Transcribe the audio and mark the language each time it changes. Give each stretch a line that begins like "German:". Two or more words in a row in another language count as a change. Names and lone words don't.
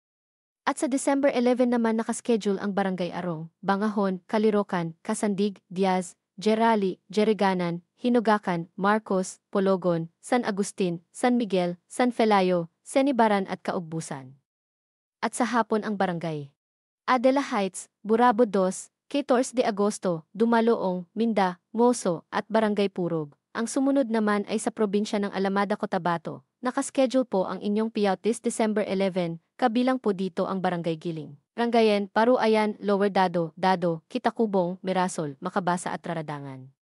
Filipino: At sa December 11 naman nakaschedule ang Barangay Arong, Bangahon, Kalirocan, Kasandig, Diaz, Gerali, Jeriganan, Hinugakan, Marcos, Pologon, San Agustin, San Miguel, San Felayo, Senibaran at Kaugbusan. At sa hapon ang Barangay Adela Heights, Burabo 2, 14 de Agosto, Dumaloong, Minda, Moso at Barangay Purog. Ang sumunod naman ay sa probinsya ng Alamada, Cotabato. Nakaschedule po ang inyong payout
English: this December
Filipino: 11, kabilang po dito ang Barangay Giling, Rangayen, Paruayan, Lower Dado, Kitakubong, Mirasol, Makabasa at Raradangan.